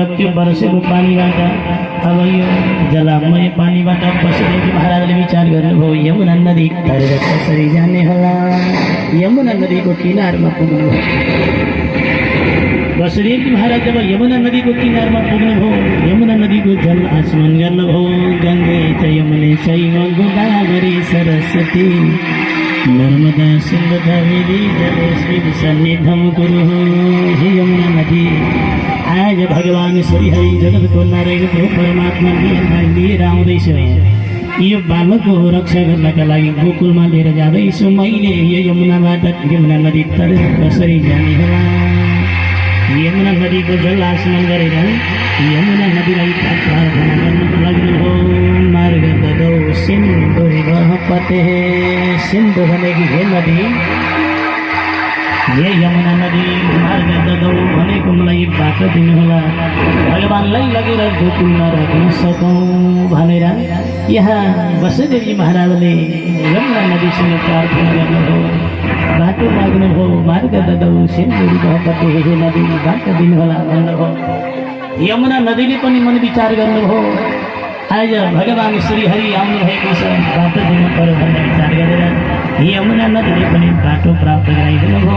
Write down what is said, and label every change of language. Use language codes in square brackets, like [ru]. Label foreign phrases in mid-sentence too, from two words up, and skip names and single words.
[ne] त्यो बर्सेको पानीबाट अब यो जलामय पानीबाट वसुदेवजी महाराजले विचार गर्नुभयो, यमुना नदी तरेर कसरी जाने होला। यमुना नदीको किनारमा पुग्नुभयो। वसुदेवजी महाराज जब यमुना नदीको किनारमा पुग्नुभयो, यमुना नदीको जल आचमन गर्नुभयो। [sa] गङ्गे च यमुने चैव गोदावरी सरस्वती नर्मदा सिन्धु कावेरी जलेस्मिन् सन्निधं कुरु। [ne] हे यमुना नदी, आज भगवान श्री हरि जगतको नारायणको परमात्मा लिएर आउँदैछ। यो बालकको रक्षा गर्नका लागि गोकुलमा लिएर जाँदैछु। मैले यो यमुना नदी तरेर कसरी जाने होला। यमुना नदीको जल आचमन गरेर यमुना नदीलाई प्रार्थना गर्नको लागि हो। [sa] मार्ग ददौ सिन्धु पते, [ne] सिन्धु भनेको हे नदी, हे यमुना नदी, [sa] मार्ग ददौ [ne] भनेको मलाई बाटो दिनुहोला, भगवानलाई लगेर गोकुलमा राख्न सकौँ भनेर यहाँ वसुदेवजी महाराजले यमुना नदीसँग प्रार्थना गर्नुभयो, बाटो माग्नुभयो। [sa] मार्ग ददौ सिन्धु पते, [ne] हे नदी बाटो दिनुहोला भन्नुभयो। यमुना नदीले पनि मन विचार गर्नुभयो, आज भगवान श्री हरि आउनु भएको छ, बाटो दिनु पर्यो भन्ने विचार गरेर यमुना नदीले पनि बाटो प्राप्त गराइदिनु भयो।